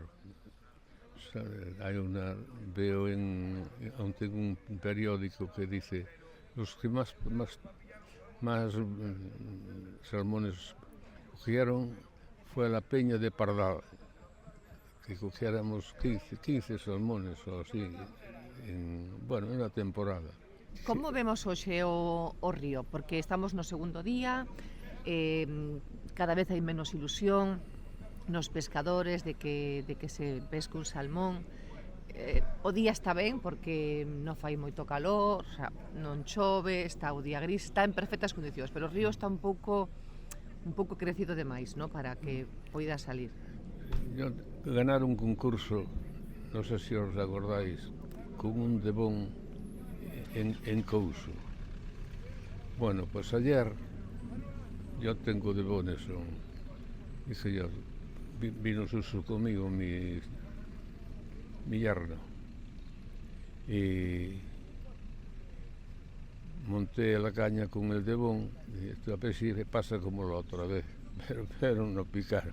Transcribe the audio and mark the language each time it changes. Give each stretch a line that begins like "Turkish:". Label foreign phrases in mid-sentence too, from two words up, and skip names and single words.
Spanish: O sea, veo aún tengo un periódico que dice, los que más salmones cogieron fue la peña de Pardal, que cogiéramos 15 salmones o así, en una temporada.
Galician: Como vemos hoxe o río? Porque estamos no segundo día, cada vez hai menos ilusión nos pescadores de que se pesque un salmón. O día está ben porque non fai moito calor,
Spanish: o sea,
Galician: non chove, está o día gris, está en perfectas condicións, pero o río está un pouco crecido demais, ¿no?, para que poida salir.
Spanish: Yo ganar un concurso,
Galician: non sei se os acordáis,
Spanish: con un debón en Couso. Bueno, pues ayer yo tengo debones, dice yo, vino Suso conmigo, mi yerno, y monté a la caña con el debón, y a ver si le pasa como la otra vez, pero no picaron.